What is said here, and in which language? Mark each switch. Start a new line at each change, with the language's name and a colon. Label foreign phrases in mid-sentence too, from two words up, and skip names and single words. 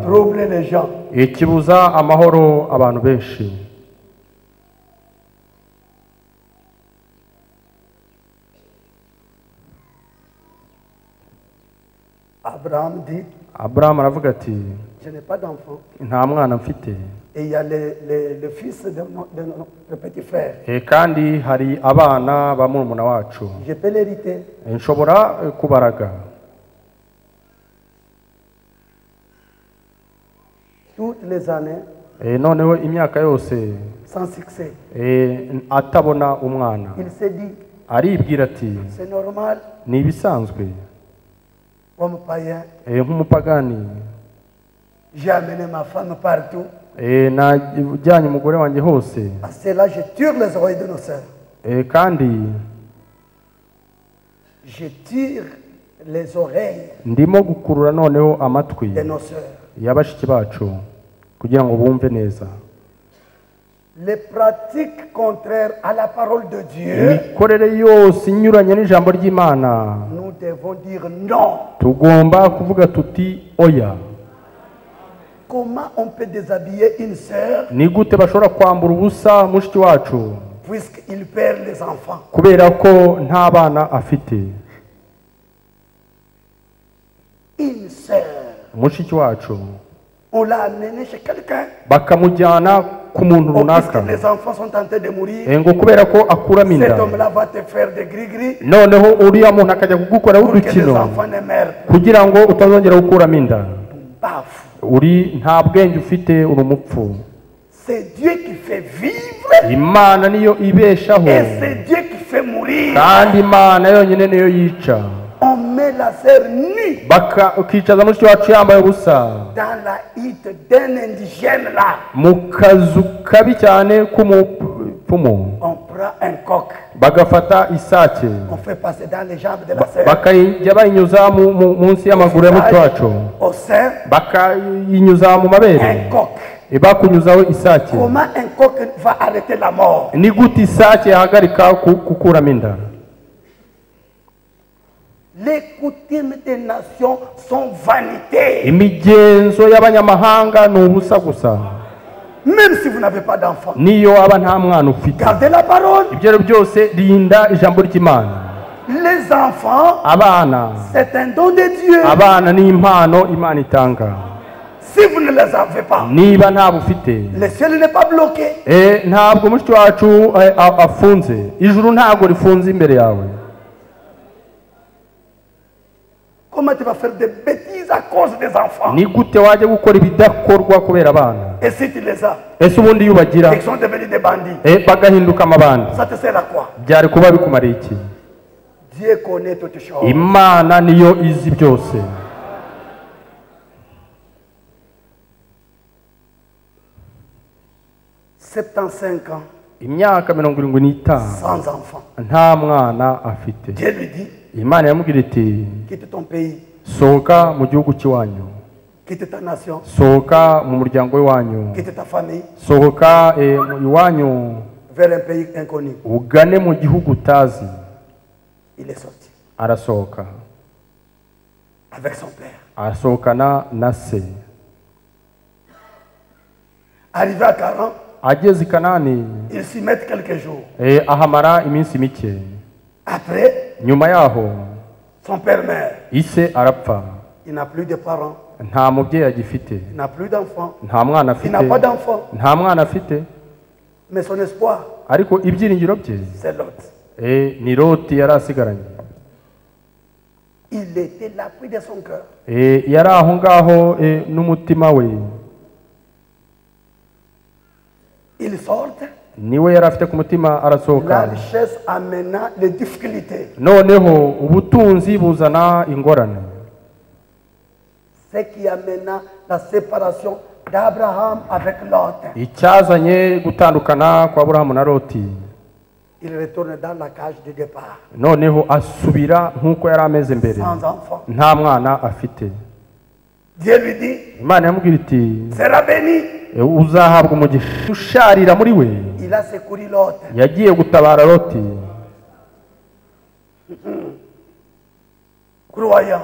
French: trouble les gens.
Kinyarwanda: kibuza amahoro abantu benshi.
French: Abraham dit,
Kinyarwanda: Abraham aravuga ati
French: je n'ai pas d'enfant.
Kinyarwanda: nta mwana mfite.
French: Et il y a le fils de notre petit frère.
Kinyarwanda: kandi hari abana ba murumuna wacu.
French: Je peux l'hériter.
Kinyarwanda: nshobora kubaraga.
French: Toutes les années
Kinyarwanda: noneho imyaka yose
French: sans succès.
Kinyarwanda: atabona umwana.
French: Il s'est dit,
Kinyarwanda: aribwira ati
French: c'est normal.
Kinyarwanda: ni ibisanzwe
French: Comme païen,
Kinyarwanda: nk'umupagani
French: j'ai amené ma femme partout.
Kinyarwanda: najyanye umugore wanjye hose
French: Parce que là, je tire les oreilles de nos sœurs.
Kinyarwanda: kandi
French: Je tire les oreilles
Kinyarwanda: ndimo gukurura noneho amatwi
French: de nos sœurs.
Kinyarwanda: y'abashiki bacu kugira ngo bumve neza
French: Les pratiques contraires à la parole de Dieu,
Kinyarwanda: imikorere yose inyuranye n'ijambo ry'Imana
French: nous devons dire non.
Kinyarwanda: tugomba kuvuga tuti oya.
French: Comment on peut déshabiller une sœur
Kinyarwanda: ni gute bashobora kwambura ubusa mushiki wacu
French: puisqu'il perd les enfants?
Kinyarwanda: kubera ko nta bana afite?
French: Une sœur,
Kinyarwanda: mushiki wacu
French: on l'a amené chez quelqu'un.
Kinyarwanda: bakamujyana ku muntu runaka
French: Puisque les enfants sont en train de mourir,
Kinyarwanda: ngo kubera ko akuramo
French: cet
Kinyarwanda: inda
French: homme-là va te faire des gris-gris
Kinyarwanda: noneho uriya muntu akajya kugukoraho
French: pour que les
Kinyarwanda: udukino
French: enfants ne meurent pas.
Kinyarwanda: kugira ngo utazongera gukuramo inda. Paf. nta bwenge ufite, uri umupfu.
French: C'est Dieu qui fait vivre
Kinyarwanda: Imana niyo ibeshaho
French: et c'est Dieu qui fait mourir.
Kinyarwanda: kandi Imana yonyine niyo yica.
French: On met la sœur nue
Kinyarwanda: ukicaza mushiki wacu yambaye ubusa
French: dans la hutte d'un indigène là.
Kinyarwanda: mu kazu kabi cyane k'umupfumu.
French: On prend un coq,
Kinyarwanda: bagafata isake
French: on fait passer dans les jambes de la sœur,
Kinyarwanda: bakajya bayinyuza munsi y'amaguru ya mushiki wacu,
French: au sein,
Kinyarwanda: bakayinyuza mu mabere,
French: un coq.
Kinyarwanda: bakunyuzaho isake.
French: Comment un coq va arrêter la mort?
Kinyarwanda: ni gute isake yahagarika gukuramo inda?
French: Les coutumes des nations sont vanité.
Kinyarwanda: imigenzo y'abanyamahanga ni ubusa gusa.
French: Même si vous n'avez pas d'enfant,
Kinyarwanda: niyo aba nta mwana ufite,
French: gardez la parole.
Kinyarwanda: ibyo ari byose rinda ijambo ry'Imana.
French: Les enfants,
Kinyarwanda: abana
French: c'est un don de Dieu.
Kinyarwanda: abana ni impano Imana itanga.
French: Si vous ne les avez pas,
Kinyarwanda: niba nta bufite,
French: le ciel n'est pas bloqué.
Kinyarwanda: ntabwo mushiki wacu afunze, ijuru ntabwo rifunze imbere yawe.
French: Comment tu vas faire des bêtises à cause des enfants?
Kinyarwanda: ni gute wajya gukora ibidakorwa kubera abana?
French: Et si tu les as,
Kinyarwanda: ese ubundi iyo ubagira
French: ils sont devenus des bandits,
Kinyarwanda: bagahinduka amabandi,
French: ça te sert à quoi?
Kinyarwanda: byari kuba bikumariye iki?
French: Dieu connaît toutes choses.
Kinyarwanda: Imana niyo izi byose.
French: $75 ans
Kinyarwanda: imyaka 75
French: sans enfant.
Kinyarwanda: nta mwana afite.
French: Dieu lui dit,
Kinyarwanda: Imana yamubwira iti
French: quitte ton pays,
Kinyarwanda: sohoka mu gihugu cy'iwanyu,
French: quitte ta nation,
Kinyarwanda: sohoka mu muryango w'iwanyu,
French: quitte ta famille,
Kinyarwanda: sohoka iwanyu
French: vers un pays inconnu.
Kinyarwanda: ugane mu gihugu utazi.
French: Il est sorti
Kinyarwanda: arasohoka,
French: avec son père.
Kinyarwanda: arasohokana na se.
French: Arrivé à 40,
Kinyarwanda: ageze i Kanani
French: ils s'y mettent quelques jours.
Kinyarwanda: ahamara iminsi mike.
French: Après,
Kinyarwanda: nyuma yaho
French: son père meurt.
Kinyarwanda: ise arapfa.
French: Il n'a plus de parents,
Kinyarwanda: nta mubyeyi agifite,
French: il n'a plus d'enfants,
Kinyarwanda: nta mwana
French: il
Kinyarwanda: afite,
French: n'a pas d'enfants.
Kinyarwanda: nta mwana afite.
French: Mais son espoir,
Kinyarwanda: ariko ibyiringiro bye
French: c'est Lot.
Kinyarwanda: ni Loti yari asigaranye.
French: Il était l'appui de son cœur.
Kinyarwanda: yari aho ngaho n'umutima we.
French: Il sort,
Kinyarwanda: niwe yari afite ku mutima, arasohoka.
French: la richesse amena les difficultés.
Kinyarwanda: noneho ubutunzi buzana ingorane.
French: Ce qui amena la séparation d'Abraham avec Lot.
Kinyarwanda: icyazanye gutandukana kwa Aburahamu na Loti.
French: Il retourne dans la cage de départ.
Kinyarwanda: noneho asubira nk'uko yari ameze mbere,
French: Sans enfant.
Kinyarwanda: nta mwana afite.
French: Dieu lui dit,
Kinyarwanda: Imana yamubwira iti
French: sera béni.
Kinyarwanda: uzahabwa umugisha. usharira muri we
French: Il a secouru Lot.
Kinyarwanda: yagiye gutabara Loti.
French: Croyant,